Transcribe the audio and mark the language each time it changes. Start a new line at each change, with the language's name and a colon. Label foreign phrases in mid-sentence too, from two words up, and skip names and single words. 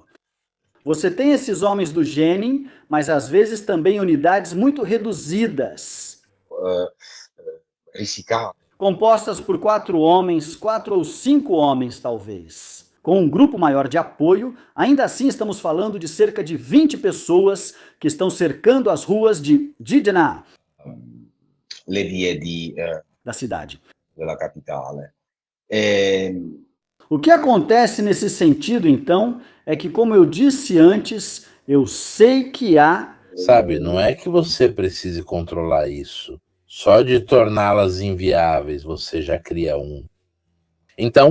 Portuguese: Você tem esses homens do Jenin, mas às vezes também unidades muito reduzidas.
Italian: risicate.
Portuguese: Compostas por 4 homens, 4 ou 5 homens talvez. Com um grupo maior de apoio, ainda assim estamos falando de cerca de 20 pessoas que estão cercando as ruas de Didna,
Italian: Le vie
Portuguese: da cidade.
Italian: della capitale.
Portuguese: O que acontece nesse sentido, então, é que, como eu disse antes, eu sei que há... Sabe, não é que você precise controlar isso. Só de torná-las inviáveis você já cria um. Então,